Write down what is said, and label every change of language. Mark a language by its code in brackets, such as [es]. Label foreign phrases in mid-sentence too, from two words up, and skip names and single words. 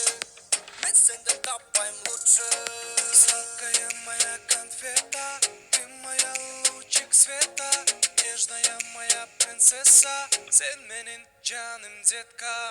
[kk] Мен сенді таппайм [ru] лучше. Сладкая моя конфета. Ты моя лучик света. Нежная моя принцесса. [kk] Сен менің жаным детка.